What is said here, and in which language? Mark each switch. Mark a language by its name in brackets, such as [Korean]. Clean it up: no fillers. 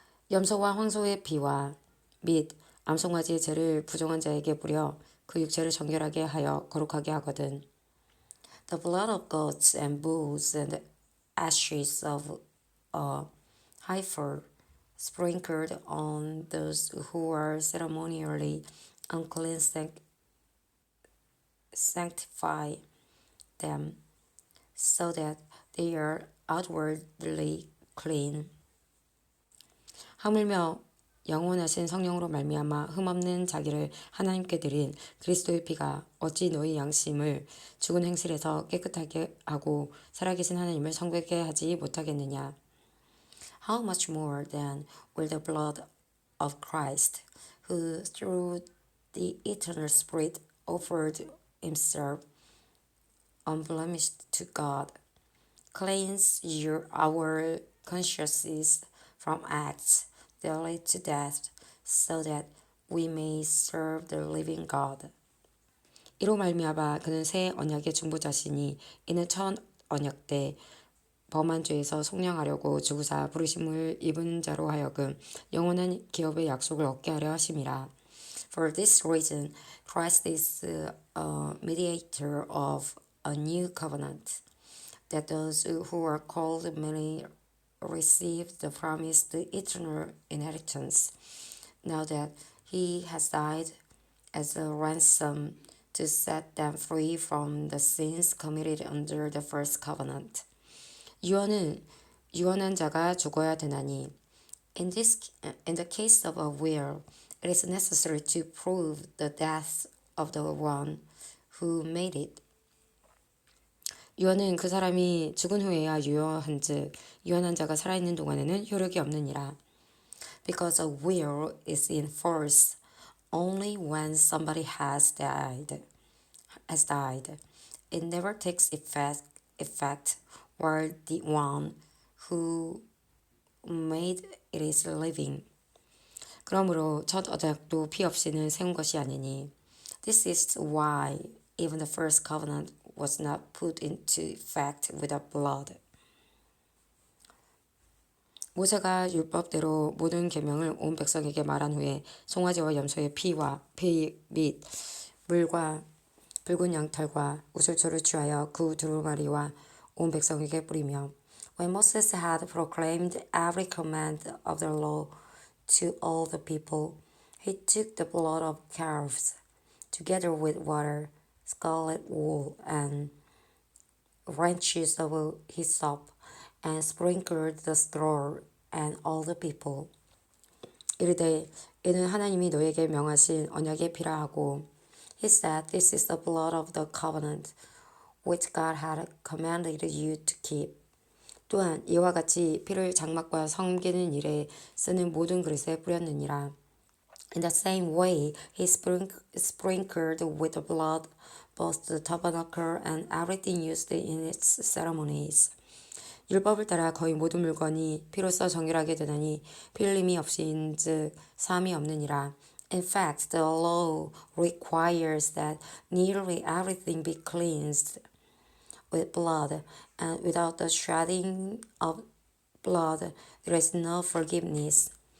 [Korean] 염소와 황소의 피와 및 암송아지의 죄를 부정한 자에게 뿌려 그 육체를 정결하게 하여 거룩하게 하거든. [English] The blood of goats and bulls and the ashes of a heifer sprinkled on those who are ceremonially unclean sanctify them, so that they are outwardly clean. [Korean] 하물며 영원하신 성령으로 말미암아 흠없는 자기를 하나님께 드린 그리스도의 피가 어찌 너희 양심을 죽은 행실에서 깨끗하게 하고 살아계신 하나님을 성되게 하지 못하겠느냐. [English] How much more then will the blood of Christ, who through the eternal Spirit offered himself unblemished to God, cleanse our consciences from acts that lead to death, so that we may serve the living God. [Korean] 이로 말미암아 그는 새 언약의 중보자시니 이는 첫 언약 때 범한 죄에서 속량하려고 주구사 부르심을 입은 자로 하여금 영원한 기업의 약속을 얻게 하려 하심이라. [English] For this reason, Christ is a mediator of a new covenant, that those who are called may receive the promised eternal inheritance, now that he has died as a ransom to set them free from the sins committed under the first covenant. [Korean] 유언한 자가 죽어야 되나니. [English] In the case of a will, it is necessary to prove the death of the one who made it. [Korean] 유언은 그 사람이 죽은 후에야 유효한즉 유언한 자가 살아있는 동안에는 효력이 없느니라. [English] Because a will is in force only when somebody has died. It never takes effect while the one who made it is living. [Korean] 그러므로 첫 언약도 피 없이는 세운 것이 아니니. [English] This is why even the first covenant was not put into effect without blood. [Korean] 모세가 율법대로 모든 계명을 온 백성에게 말한 후에 송아지와 염소의 피 및 물과 붉은 양털과 우슬초를 취하여 그 두루마리와 온 백성에게 뿌리며 [English] When Moses had proclaimed every command of the law to all the people, he took the blood of calves, together with water, scarlet wool, and branches of hyssop, and sprinkled the scroll and all the people. [Korean] 이르되 이는 하나님이 너에게 명하신 언약의 피라 하고 [English] He said, This is the blood of the covenant, which God had commanded you to keep. [Korean] 또한 이와 같이 피를 장막과 섬기는 일에 쓰는 모든 그릇에 뿌렸느니라. [English] In the same way, he sprinkled with the blood both the tabernacle and everything used in its ceremonies. [Korean] 율법을 따라 거의 모든 물건이 피로써 정결하게 되나니 피 흘림이 없이인즉 사함이 없느니라. [English] In fact, the law requires that nearly everything be cleansed with blood, and without the shedding of blood, there is no forgiveness.